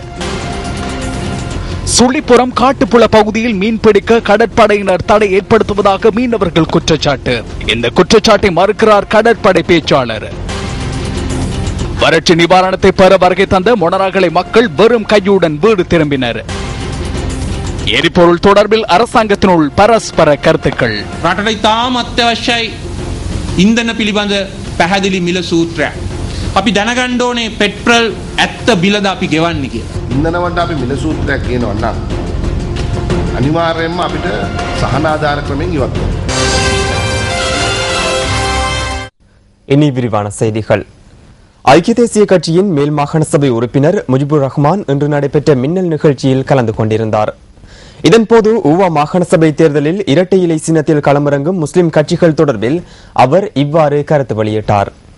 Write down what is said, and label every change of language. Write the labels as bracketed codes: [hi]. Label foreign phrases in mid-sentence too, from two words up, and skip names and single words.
[ta] சுள்ளிப்புறம் காட்டுப்புல பகுதியில் மீன்பிடிக்க கடற்படையினர் தடை ஏற்படுத்துவதாக மீனவர்கள் குற்றச்சாட்டு. இந்த குற்றச்சாட்டை மறுக்கிறார் கடற்படை பேச்சாளர். வறட்சி நிவாரணத்தை பெற வருகை தந்த மொனராகலை மக்கள் வெறும் கையுடன் வீடு திரும்பினர். எரிபொருள் தொடர்பில் அரசாங்கத்தினுள் பரஸ்பர கருத்துக்கள். [si] රටට ඉතාම අත්‍යවශ්‍යයි ඉන්ධන පිළිබඳ පැහැදිලි මිල සූත්‍රයක්. අපි දැනගන්න ඕනේ පෙට්‍රල් ඇත්ත බිලද අපි ගෙවන්නේ කියලා. ඉන්ධනවලට අපි මිල සූත්‍රයක් කියනවා නම් අනිවාර්යයෙන්ම අපිට සහනාධාර ක්‍රමෙන් ඉවත් කරන්න. [ta] இனி விரிவான செய்திகள். ஐக்கிய தேசிய கட்சியின் மேல் மாகாண சபை உறுப்பினர் முஜிபுர் ரஹ்மான் இன்று நடைபெற்ற மின்னல் நிகழ்ச்சியில் கலந்து கொண்டிருந்தார். இதன்போது ஊவா மாகாண சபை தேர்தலில் இரட்டை இலை சின்னத்தில் களமிறங்கும் முஸ்லிம் கட்சிகள் தொடர்பில் அவர் இவ்வாறு கருத்து வெளியிட்டார்.